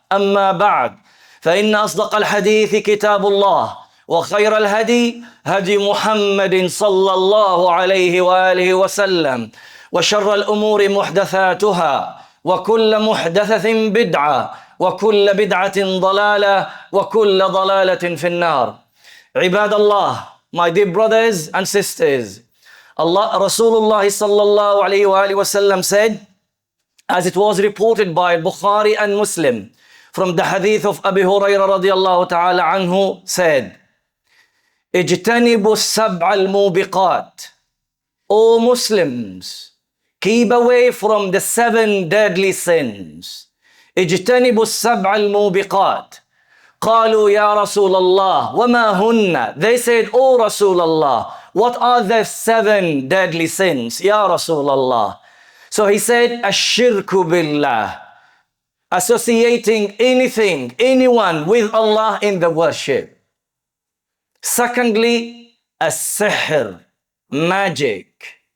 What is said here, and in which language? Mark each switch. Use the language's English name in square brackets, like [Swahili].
[Arabic] أما بعد، فإن أصدق الحديث كتاب الله، وخير الهدي هدي محمد صلى الله عليه وآله وسلم، وشر الأمور محدثاتها، وكل محدثة بدعة، وكل بدعة ضلالة، وكل ضلالة في النار. [English] عباد Allah, my dear brothers and sisters, Rasulullah sallallahu alayhi wa sallam said, as it was reported by Bukhari and Muslim, from the hadith of Abi Hurairah radiyallahu ta'ala anhu, said, [Arabic] اجتنبوا السبع الموبقات. [English] O Muslims, keep away from the 7 deadly sins. [Arabic] اجتنبوا السبع الموبقات. قالوا يا رسول الله وما هن. [English] They said, O Rasulullah, what are the 7 deadly sins, Ya Rasulullah? So he said, [Arabic] الشرك بالله, [English] associating anything, anyone with Allah in the worship. Secondly, as-sihr, magic.